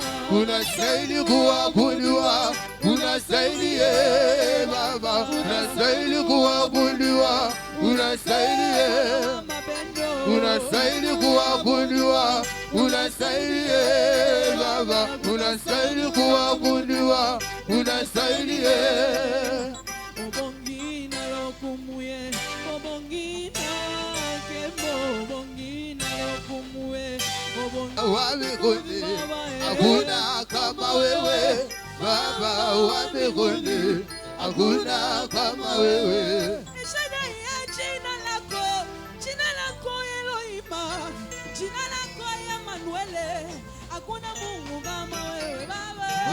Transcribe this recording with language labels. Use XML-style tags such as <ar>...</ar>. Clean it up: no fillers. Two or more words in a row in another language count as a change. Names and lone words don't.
<sw>unastahili kuabudiwa, unastahili Baba, unastahili kuabudiwa, unastahili, unastahili kuabudiwa, unastahili Baba, unastahili kuabudiwa, unastahili.</sw> <ln>obongi na lokumuye obongi na kemo obongi na lokumuye obongi</ln> <sw>Wa mbinguni hakuna kama wewe Baba, wa mbinguni hakuna kama wewe. Jina lako Elohima, jina lako Emmanuel, hakuna Mungu kama wewe Baba.</sw>